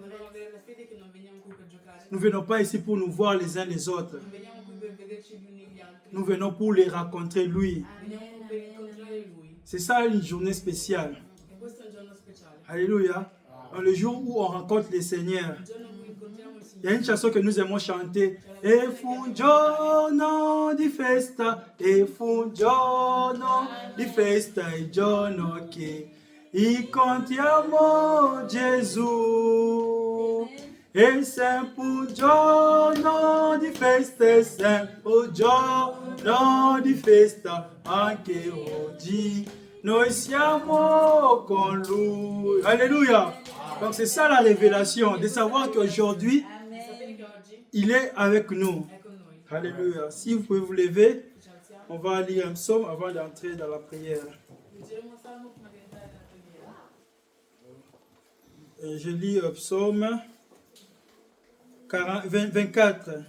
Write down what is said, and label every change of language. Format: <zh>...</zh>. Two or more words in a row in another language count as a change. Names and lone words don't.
<fr>Nous ne venons pas ici pour nous voir les uns les autres. Nous venons pour les rencontrer lui. C'est ça une journée spéciale. Alléluia. Dans le jour où on rencontre le Seigneur. Il y a une chanson que nous aimons chanter.</fr> <it>E fu un giorno di festa, e fu un giorno di festa, il giorno che incontriamo Gesù. E sempre un giorno di festa, e sempre un giorno di festa, anche oggi noi siamo con lui.</it> <fr>Alléluia. Donc c'est ça la révélation, de savoir qu'aujourd'hui, il est avec nous. Alléluia. Si vous pouvez vous lever, on va lire un psaume avant d'entrer dans la prière. Et je lis psaume 24.</fr>